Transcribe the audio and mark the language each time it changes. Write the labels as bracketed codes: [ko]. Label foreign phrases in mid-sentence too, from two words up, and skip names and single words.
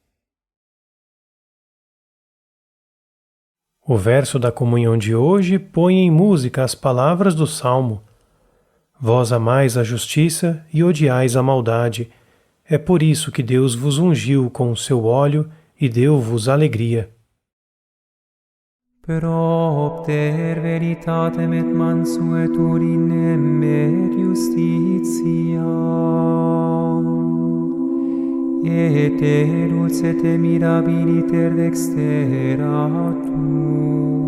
[pt] O verso da comunhão de hoje põe em música as palavras do Salmo: Vós amais a justiça e odiais a maldade. É por isso que Deus vos ungiu com o seu óleo e deu-vos alegria. [la] Propter veritatem et mansuetudinem et justitiam, et dulce mirabiliter dextera tu.